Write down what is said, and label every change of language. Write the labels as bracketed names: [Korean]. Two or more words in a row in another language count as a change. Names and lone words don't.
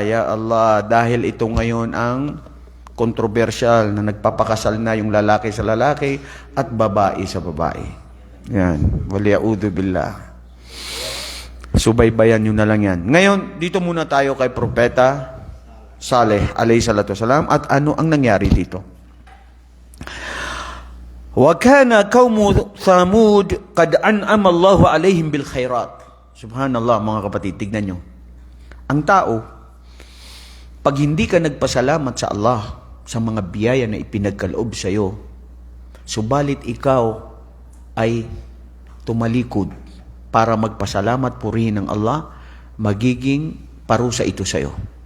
[Arabic] يا الله, [Filipino] dahil ito ngayon ang kontrobersyal na nagpapakasal na yung lalaki sa lalaki at babae sa babae. Yan. [Arabic] والعياذ بالله. [Filipino] Subaybayan nyo na lang yan. Ngayon, dito muna tayo kay Propeta Saleh [Arabic] عليه الصلاة والسلام [Filipino] at ano ang nangyari dito. [Arabic] وكان قوم ثمود قد أنعم الله عليهم بالخيرات. [Filipino] Subhanallah, mga kapatid, tignan nyo. Ang tao, pag hindi ka nagpasalamat sa Allah sa mga biyaya na ipinagkaloob sa iyo, subalit ikaw ay tumalikod para magpasalamat purihin ng Allah, magiging parusa ito sa iyo.